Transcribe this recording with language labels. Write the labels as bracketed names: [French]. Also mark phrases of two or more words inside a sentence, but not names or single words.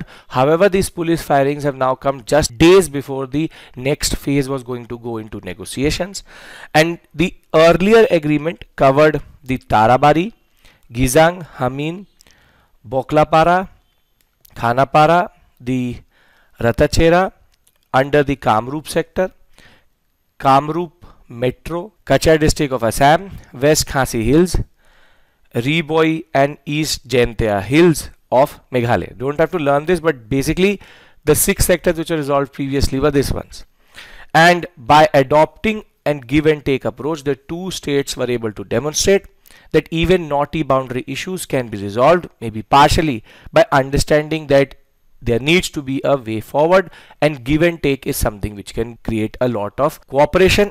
[English] However, these police firings have now come just days before the next phase was going to go into negotiations, and the earlier agreement covered the Tarabari, Gizang, Hamin, Boklapara, Khanapara, the Ratachera under the Kamrup sector, Kamrup Metro, Kachar district of Assam, West Khasi Hills, Riboi and East Jaintia Hills of Meghalaya. Don't have to learn this, but basically the 6 sectors which were resolved previously were these ones. And by adopting and give and take approach, the 2 states were able to demonstrate that even knotty boundary issues can be resolved, maybe partially, by understanding that there needs to be a way forward, and give and take is something which can create a lot of cooperation.